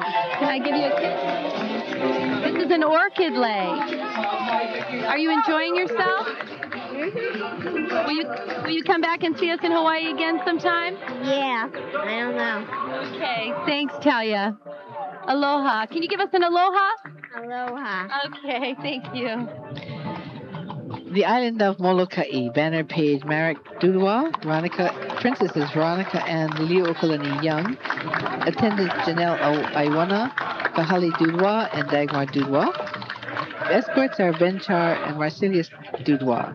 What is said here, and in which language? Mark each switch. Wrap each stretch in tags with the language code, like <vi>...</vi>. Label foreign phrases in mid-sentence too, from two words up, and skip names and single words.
<en>Can I give you a kiss? This is an orchid lei. Are you enjoying yourself? Will you come back and see us in Hawaii again sometime? Yeah, I don't know. Okay, thanks, Talia. Aloha. Can you give us an aloha? Aloha. Okay, thank you. The island of Molokai, banner page Marek Dudwa, Princesses Veronica and Liliuokalani Young, attendants Janelle Iwana, Kahali Dudwa, and Dagmar Dudwa. Escorts are Benchar and Marcelius Dudwa.</en>